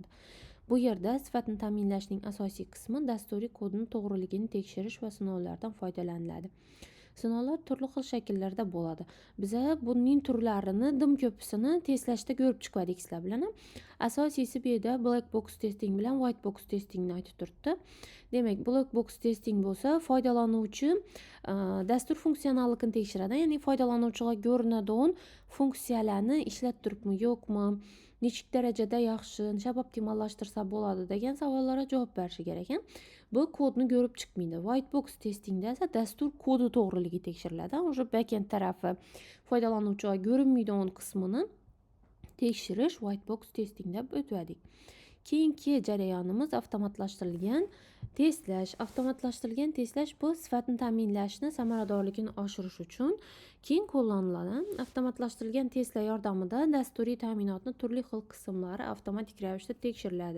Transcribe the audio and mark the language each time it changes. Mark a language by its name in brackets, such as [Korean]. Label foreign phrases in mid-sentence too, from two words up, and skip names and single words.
[Uzbek] Bu yerda sifatni ta'minlashning asosiy qismi dasturiy kodning to'g'riligini tekshirish va sinovlardan foydalaniladi. Sinovlar turli xil shakllarda bo'ladi. Biza buning turlarini dim ko'pisini testlashda ko'rib chiqdik sizlar bilan. Asosiysi bu yerda [English] black box testing [Uzbek] bilan [English] white box testingni [Uzbek] aytib turibdi. Demak, [English] black box testing [Uzbek] bo'lsa, foydalanuvchi dastur funksionalligini tekshiradi. Ya'ni foydalanuvchiga ko'rinadigan funksiyalarni ishlatib turibmi, yo'qmi, nechik darajada yaxshi, nechap optimallashtirsa bo'ladi degan savollarga javob berishi kerak. Bu kodni ko'rib chiqmaydi. [English] White box testingda [Uzbek] esa dastur kodi to'g'riligi tekshiriladi. O'sha backend tarafi foydalanuvchiga ko'rinmaydigan qismini tekshirish [English] white box testing [Uzbek] deb o'tdik. Keyingi jarayonimiz avtomatlashtirilgan testlash. Avtomatlashtirilgan testlash bu sifatni ta'minlashni samaradorligini oshirish uchun keng qo'llaniladi. Avtomatlashtirilgan testlar yordamida dasturiy ta'minotning turli xil qismlari avtomatik ravishda tekshiriladi.